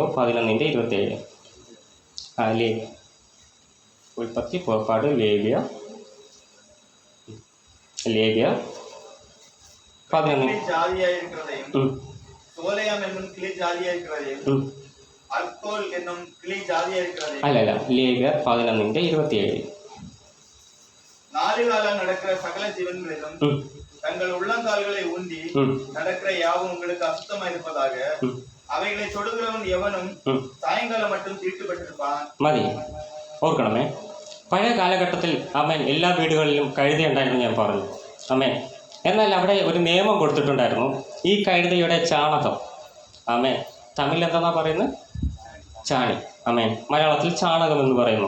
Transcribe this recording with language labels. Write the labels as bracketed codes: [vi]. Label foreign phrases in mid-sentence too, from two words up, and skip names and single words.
[ml] 11:27. ഉൽപ്പത്തി, പുറപ്പാട്, ലേവ്യർ 11. അല്ലല്ല, ലേവ്യർ 11:27. [ta] 4 காலம் நடக்கிற சகல ஜீவன்களிலும் தங்கள் உள்ளங்கால்களை ஊன்றி நடக்கிற யாவும் உங்களுக்கு அசுத்தமா இருப்பதாக அவைகளை தொடுகிறவன் எவனும் சாயங்காலம் மட்டும் தீட்டுப்பட்டிருப்பான். [ml] മതി. ഓർക്കണമേ, പഴയ കാലഘട്ടത്തിൽ ആമേൻ എല്ലാ വീടുകളിലും കഴുതയുണ്ടായിരുന്നു ഞാൻ പറഞ്ഞു. ആമേൻ. എന്നാൽ അവിടെ ഒരു നിയമം കൊടുത്തിട്ടുണ്ടായിരുന്നു. ഈ കഴുതയുടെ ചാണകം, ആമേൻ, തമിഴിൽ എന്താണെന്നാ പറയുന്നത്? ചാണി. ആമേൻ. മലയാളത്തിൽ ചാണകം എന്ന് പറയുന്നു.